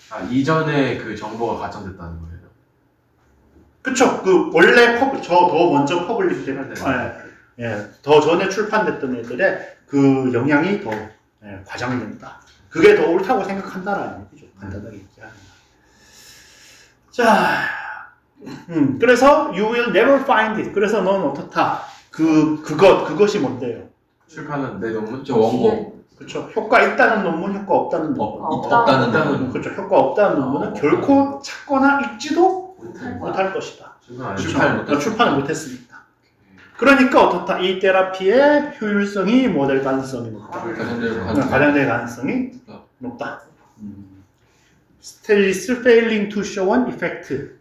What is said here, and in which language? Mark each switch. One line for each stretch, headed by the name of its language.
Korean: 이전에 그 정보가 과장됐다는 거예요. 그쵸. 그 원래 더 먼저 퍼블릭 되는 더 전에 출판됐던 애들의 그 영향이 더 과장된다. 그게 더 옳다고 생각한다라는 얘기죠. 간단하게 얘기하는 거. 자, 그래서
English: you will never find it.
Korean: 그래서 넌 어떻다? 그것이 뭔데요? 출판은 내 논문? 원고. 그렇죠. 효과 있다는 논문, 효과 없다는 논문. 없다는 논문. 그렇죠. 효과 없다는 논문은 결코 찾거나 읽지도 못할 것이다. 출판을 못했으니까. 그러니까 어떻다? 이 테라피의 효율성이 뭐 될 가능성이 높다. 과장될 가능성이 높다.
English: Studies failing to show an effect.